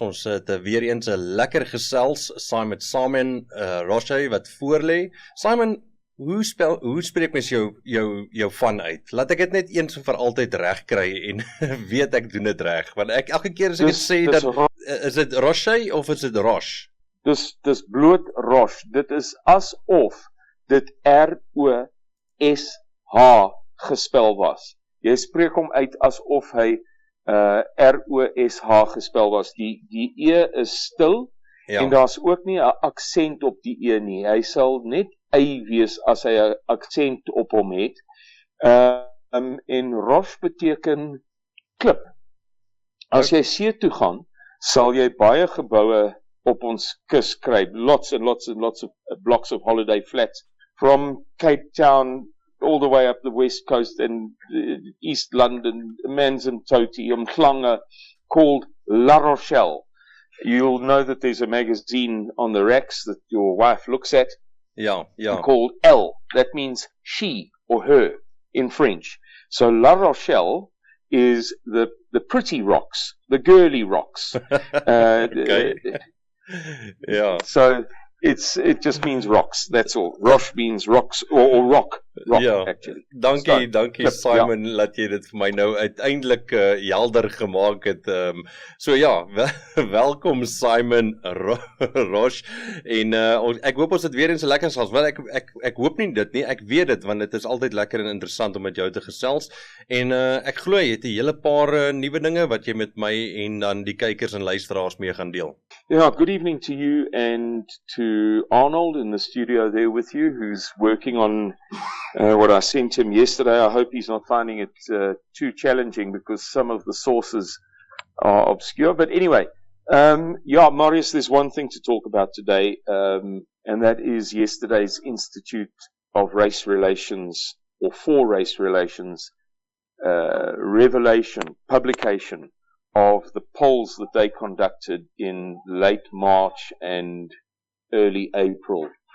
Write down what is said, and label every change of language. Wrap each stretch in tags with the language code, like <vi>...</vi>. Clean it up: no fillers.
<af>Ons het weer eens 'n lekker gesels saam met Simon Roche wat voorlê. Simon, hoe spreek mens jou van uit? Laat ek dit net eens en vir altyd reg kry en weet ek doen dit reg. Want ek elke keer as ek dit sê dat is dit Roche of is dit Roche? Dis bloot Roche. Dit is asof dit R-O-S-H gespel was. Jy spreek hom uit asof hy R-O-S-H gespel was. Die E is stil, ja. En daar's ook nie 'n aksent op die E nie. Hy sal net Y wees as hy 'n aksent op hom het. En Roche beteken klip. As jy see toe gaan, sal jy baie geboue op ons kus kry.</af> <en>Lots and lots of blocks of holiday flats from Cape Town all the way up the west coast and East London, Manzimtoti, Umhlanga, called La Rochelle. You'll know that there's a magazine on the racks that your wife looks at. Yeah. Called Elle. That means she or her in French. So La Rochelle is the pretty rocks, the girly rocks. Okay. Yeah. So it just means rocks, that's all. Roche means rocks, or rock,</en> <af>ja,</af> <en>actually.</en> <af>Dankie Simon, dat jy dit vir my nou uiteindelik helder gemaak het. So ja, welkom Simon Roche, en ek hoop ons het weer eens lekker gesels. Wel, ek hoop nie dit nie, ek weet dit, want dit is altyd lekker en interessant om met jou te gesels, en ek glo jy het 'n hele paar nuwe dinge wat jy met my en dan die kykers en luisteraars mee gaan deel.</af> <en>Yeah, good evening to you and to Arnold in the studio there with you, who's working on what I sent him yesterday. I hope he's not finding it too challenging because some of the sources are obscure. But anyway, yeah, Marius, there's one thing to talk about today, and that is yesterday's Institute of Race Relations, or for Race Relations, publication of the polls that they conducted in late March and early April.</en>